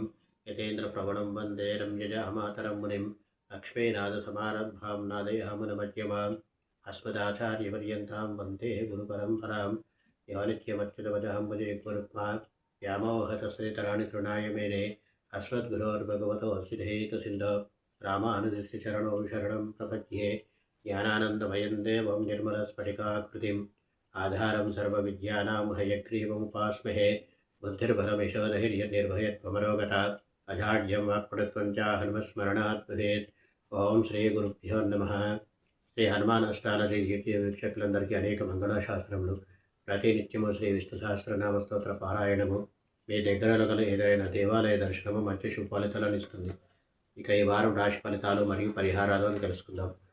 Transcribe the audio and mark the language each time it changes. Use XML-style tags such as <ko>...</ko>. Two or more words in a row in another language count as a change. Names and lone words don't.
<sa>यतेन्द्र प्रवणं वन्दे रम्यजामातरं मुनिं लक्ष्मीनाथसमारम्भां नादयामुनमध्यमाम् अस्मदाचार्यपर्यन्तां वन्दे गुरुपरम्परां यो नित्यमच्युतपदां भजे गुरुत्मा व्यामोहतश्रीतराणि तृणाय मेने अस्मद्गुरोर्भगवतोऽस्य देहिकसिन्धो रामानुजस्य चरणौ शरणं प्रपद्ये ज्ञानानन्दमयं देवं निर्मलस्फटिकाकृतिम् आधारं सर्वविद्यानां हयग्रीवमुपास्महे बुद्धिर्बलमिषोधैर्यनिर्भयत्वमरोगता अजाड्यं वाक्पटुत्वं च हनुमस्मरणात् भवेत् ఓం శ్రీ గురుభ్యో నమః</sa> <te>శ్రీ హనుమాన్ అష్టాలజీ యూట్యూబ్ వీక్షకులందరికీ అనేక మంగళాశాస్త్రములు ప్రతినిత్యము శ్రీ విష్ణు సహస్రనామ స్తోత్ర పారాయణము మీ దగ్గరలో గల ఏదైనా దేవాలయ దర్శనము మంచి శుభ ఫలితాలను ఇస్తుంది. ఇక ఈ వారం రాశి ఫలితాలు మరియు పరిహారాలను తెలుసుకుందాం.</te>